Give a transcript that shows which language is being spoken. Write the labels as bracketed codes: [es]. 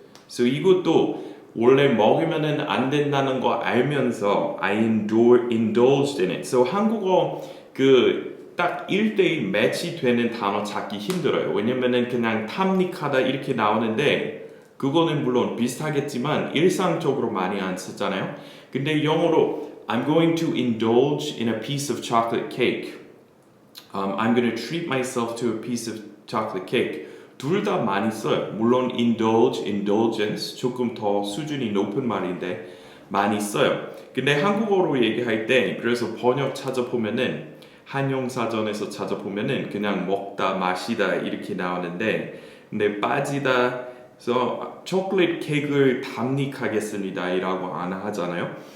[ko] So 이것도 원래 먹으면은 안 된다는 거 알면서 [en] I indulged in it. [ko] So 한국어 딱 1대1 매치되는 단어 찾기 힘들어요. 왜냐면은 그냥 탐닉하다 이렇게 나오는데 그거는 물론 비슷하겠지만 일상적으로 많이 안 쓰잖아요. 근데 [en] 영어로 I'm going to indulge in a piece of chocolate cake. I'm going to treat myself to a piece of chocolate cake. [ko] 둘 다 많이 써요. 물론 indulge, indulgence 조금 더 수준이 높은 말인데 많이 써요. 근데 한국어로 얘기할 때 그래서 번역 찾아보면은 한용사전에서 찾아보면은 그냥 먹다, 마시다 이렇게 나오는데 근데 빠지다 그래서 초콜릿 케이크를 담닉하겠습니다 이라고 안 하잖아요.